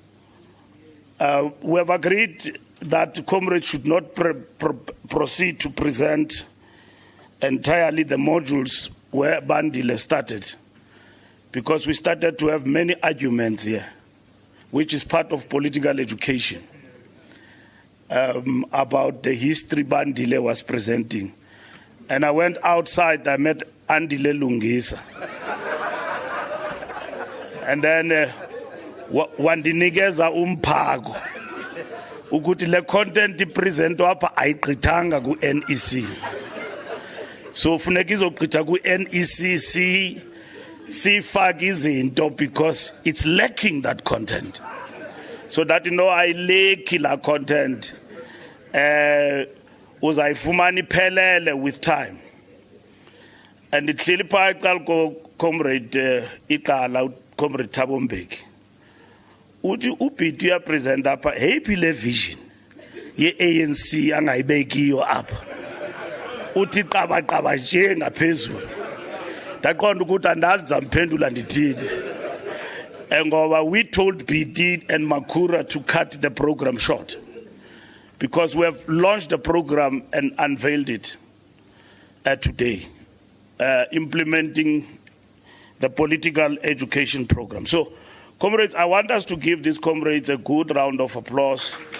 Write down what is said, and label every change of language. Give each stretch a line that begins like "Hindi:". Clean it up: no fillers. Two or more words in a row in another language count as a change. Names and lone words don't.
English: We have agreed that Comrade should not proceed to present entirely the modules where Bandile started, because we started to have many arguments here, which is part of political education, about the history Bandile was presenting. And I went outside, I met Andile Lungisa. And then
Xhosa: wandinikeza umphago ukuthi le content ipresentwa apha ayiqithanga ku NEC. So funeka izoqitha ku NEC sifake izinto
English: because it's lacking that content. So that
Xhosa: ayileki la content uzayifumana iphelele
English: with time.
Xhosa: And ihleli pha icala ko Comrade iqala Comrade Thabo Mbeki. Uthi uBiti uyapresent apha happy le vision ye-ANC angayibekiyo apha. Uthi qaba nje ngaphezulu. Ndaqonda ukuthi andazi zamphendula ndithini.
English: Ngoba we told BD and Makura to cut the program short, because we have launched the program and unveiled it today, implementing the political education program. So, comrades, I want us to give these comrades a good round of applause.